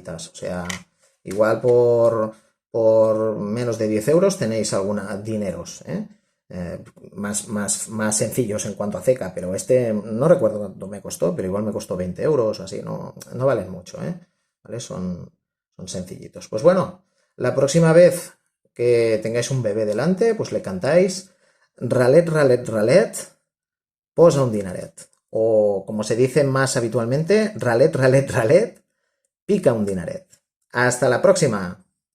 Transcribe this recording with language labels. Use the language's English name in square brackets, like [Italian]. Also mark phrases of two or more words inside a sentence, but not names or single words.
[Spanish] O sea, igual por menos de 10 euros tenéis algunos dineros. Más sencillos en cuanto a ceca, pero este no recuerdo cuánto me costó, pero igual me costó 20 euros o así, no valen mucho, ¿vale? Son sencillitos. Pues bueno, la próxima vez que tengáis un bebé delante, pues le cantáis [Catalan] ralet, ralet, ralet, posa un dinaret. [Spanish] O como se dice más habitualmente, [Catalan] ralet, ralet, ralet, pica un dinaret. [Spanish] Hasta la próxima.